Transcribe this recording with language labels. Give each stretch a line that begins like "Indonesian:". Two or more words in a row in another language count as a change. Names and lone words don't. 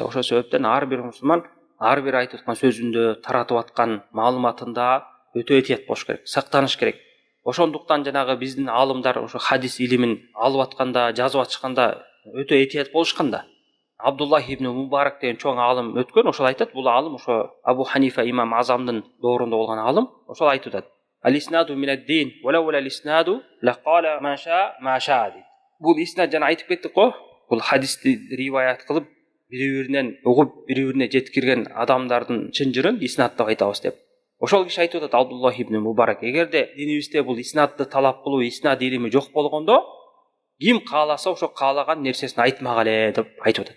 Kyrgyz: Ошол себептен ар бир мусулман ар бир айтып аткан сөзүндө, таратып аткан маалыматында өтө этият болуш керек, сактаныш керек. Ошондуктан жанагы биздин аалымдар ошо хадис илимин алып атканда, жазып атышканда өтө этият болушканда. Абдуллах ибн Мубарак деген чоң алым өткөн, ошол айтат, бул алым ошо Абу Ханифа имам Азамдын доорунда болгон алым, ошол айтып атат:
Arabic: "الإسناد من الدين ولولا ولولا الإسناد لقال ما شاء".
Kyrgyz: Бул иснад жана айтып кеттик го, бул хадисти риваят кылып, бири-биринен угуп, бири-бирине жеткирген адамдардын чынжырын иснад деп айтабыз деп. Ошол киши айтып атат, Абдуллах ибн Мубарак: "Эгерде динибизде бул иснадты талап кылуу, иснад илими жок болгондо, ким кааласа ошо каалаган нерсесин айтмак эле" деп айтып атат.